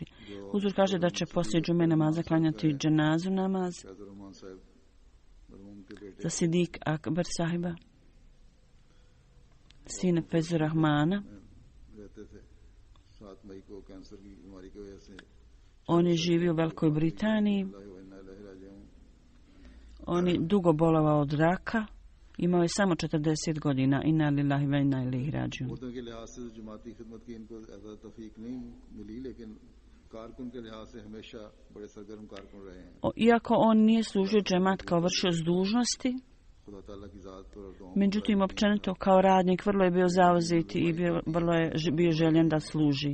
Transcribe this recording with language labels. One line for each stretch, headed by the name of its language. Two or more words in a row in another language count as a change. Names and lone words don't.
Bosnian: Huzur kaže da će poslije džume namaza klanjati dženazu namaz za Sidik Akbar sahiba, sine Fezur Rahmana. On je živio u Velikoj Britaniji. On je dugo bolovao od raka. Imao je samo 40 godina.
Arabic: إنا لله وإنا إليه راجعون.
Bosnian: Iako on nije služio džemat kao vršioc dužnosti, međutim, općenito kao radnik vrlo je bio zauzet i vrlo je bio željen da služi.